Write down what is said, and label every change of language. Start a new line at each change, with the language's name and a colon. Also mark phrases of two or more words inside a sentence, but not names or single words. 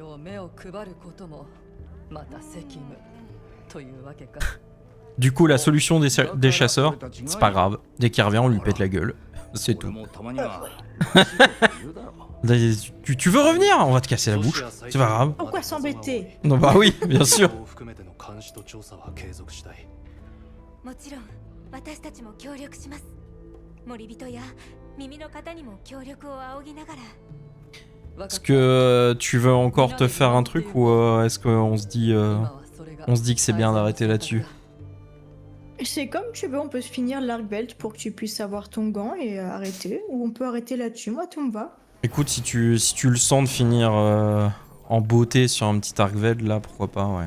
French: Du coup, la solution des chasseurs, c'est pas grave. Dès qu'il revient, on lui pète la gueule. C'est tout. Tu veux revenir? On va te casser la bouche. C'est pas grave. Pourquoi s'embêter? Non, bah oui, bien sûr.
Japanese: もちろん私たちも協力します。森人や耳の方にも協力を仰ぎながら。
French: Est-ce que tu veux encore te faire un truc ou est-ce qu'on se dit que c'est bien d'arrêter là-dessus? C'est comme tu veux, on peut se finir l'arc belt pour que tu puisses avoir ton gant et arrêter. Ou on peut arrêter là-dessus, moi tout me va. Écoute, si tu le sens de finir en beauté sur un petit arc veld là, pourquoi pas, ouais.